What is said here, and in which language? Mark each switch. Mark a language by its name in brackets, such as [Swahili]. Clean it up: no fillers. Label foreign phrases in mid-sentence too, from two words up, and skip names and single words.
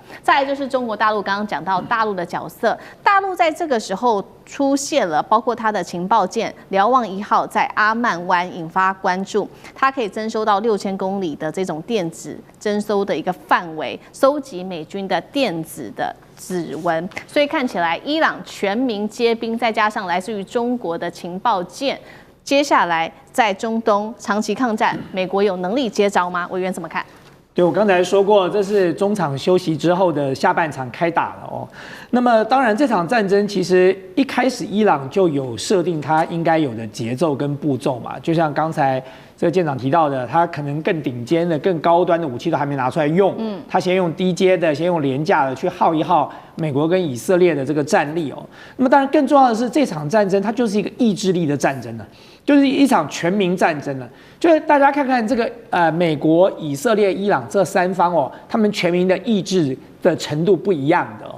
[Chinese] 再來就是中國大陸，剛剛講到大陸的角色，大陸在這個時候出現了，包括它的情報艦瞭望1號在阿曼灣引發關注，它可以徵收到6000公里的這種電子徵收的一個範圍，收集美軍的電子的指紋，所以看起來伊朗全民皆兵，再加上來自於中國的情報艦，接下來在中東長期抗戰，美國有能力接招嗎？委員怎麼看？對，我剛才說過，這是中場休息之後的下半場開打了哦。那麼當然，這場戰爭其實一開始伊朗就有設定它應該有的節奏跟步驟嘛，就像剛才這個艦長提到的，他可能更頂尖的、更高端的武器都還沒拿出來用，他先用低階的、先用廉價的去耗一耗美國跟以色列的這個戰力哦。那麼當然更重要的是，這場戰爭它就是一個意志力的戰爭了，就是一場全民戰爭了。就是大家看看這個美國、以色列、伊朗這3方哦，他們全民的意志的程度不一樣的哦。